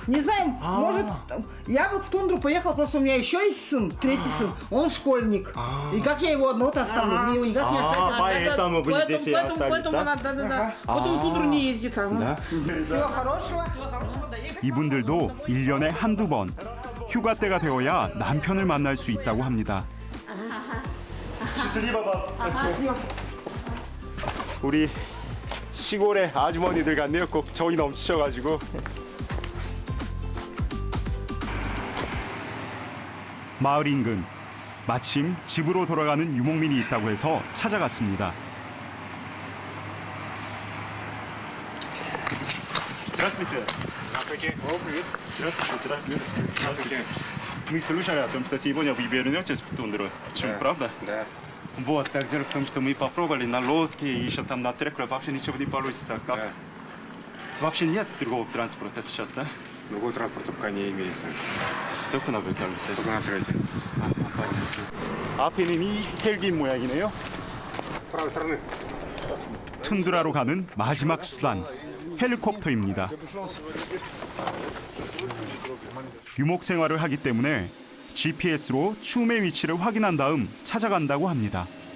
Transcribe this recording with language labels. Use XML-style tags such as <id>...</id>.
<ru>Не знаю, может, я вот в тундру поехал, просто у меня еще есть сын, третий сын, он школьник. И как я его одного-то оставлю? Мне его никак не оставить. Поэтому вы здесь и остались, Поэтому да? она, да. Потом в тундру не ездит. Всего хорошего.</ru> <ko>이분들도 1년에 한두 번 휴가 때가 되어야 남편을 만날 수 있다고 합니다. 우리 시골의 아주머니들 같네요. 꼭 정이 넘치셔가지고. 마을 인근 마침 집으로 돌아가는 유목민이 있다고 해서 찾아갔습니다.</ko> <ru>Здравствуйте. Здравствуйте. Здравствуйте. Мы слышали о том, что сегодня вы вернетесь в тундру. Почему, правда? Да. Вот, так дело в том, что мы попробовали на лодке и еще там на треке, вообще ничего не получится. Как? Да. Вообще нет другого транспорта сейчас, да? Другого транспорта пока не имеется. Только на вертолете. Только на треке.</ru> <ko>앞에는 이 헬기 모양이네요.</ko> <ru>С правой стороны.</ru> <ko>툰드라로 가는 마지막 수단, 헬리콥터입니다. 유목 생활을 하기 때문에 GPS로 추움의 위치를 확인한 다음 찾아간다고 합니다.</ko>